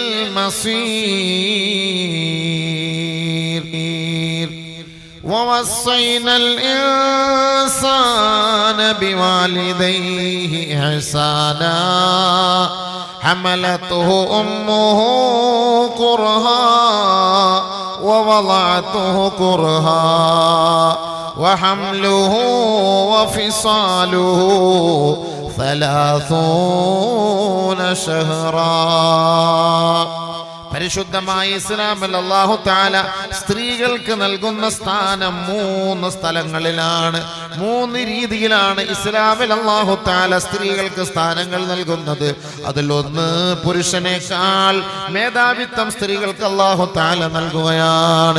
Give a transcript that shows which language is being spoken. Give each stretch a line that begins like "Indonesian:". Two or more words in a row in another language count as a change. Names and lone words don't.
Arabic: المصير ووصينا الإنسان بوالديه إحسانا حملته أمه كرها ووضعته كرها وحمله وفصاله 30 شهرا.
Malayalam: പരിശുദ്ധമായ ഇസ്ലാമിൽ
Arabic: الله تعالى
Malayalam: സ്ത്രീകൾക്ക് നൽകുന്ന സ്ഥാനം 3 സ്ഥലങ്ങളിലാണ്, 3 രീതിയിലാണ് ഇസ്ലാമിൽ
Arabic: الله تعالى
Malayalam: സ്ത്രീകൾക്ക് സ്ഥാനങ്ങൾ നൽകുന്നത്. അതിലൊന്ന് പുരുഷനേക്കാൾ മേധാവിത്വം സ്ത്രീകൾക്ക്
Arabic: الله تعالى
Malayalam: നൽകുകയാണ്.